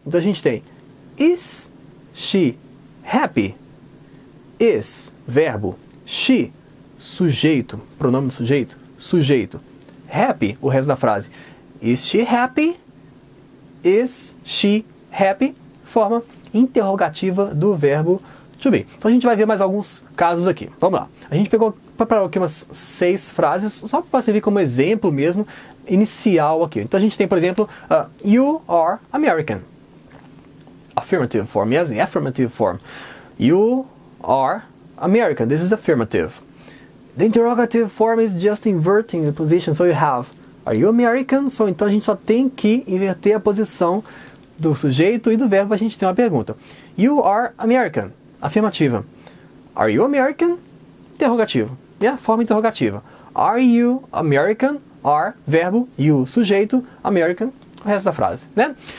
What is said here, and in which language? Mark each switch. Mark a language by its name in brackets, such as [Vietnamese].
[Portuguese] Então, a gente tem, [English] is she happy? [Portuguese] Is, verbo, she, sujeito, pronome do sujeito, sujeito, happy, o resto da frase. [English] Is she happy? Is she happy? [Portuguese] Forma interrogativa do verbo to be. Então a gente vai ver mais alguns casos aqui. Vamos lá. A gente preparou aqui umas 6 frases, só para servir como exemplo mesmo, inicial aqui. Então a gente tem, por exemplo, [English] you are American. Affirmative form, yes, affirmative form. You are American. This is affirmative. The interrogative form is just inverting the position. So you have, are you American? [Portuguese] So, então a gente só tem que inverter a posição do sujeito e do verbo para a gente ter uma pergunta. [English] You are American. Afirmativa. Are you American? Interrogativo. [Portuguese] Yeah, forma interrogativa. [English] Are you American? [Portuguese] Are, verbo, you, sujeito, American, o resto da frase, né?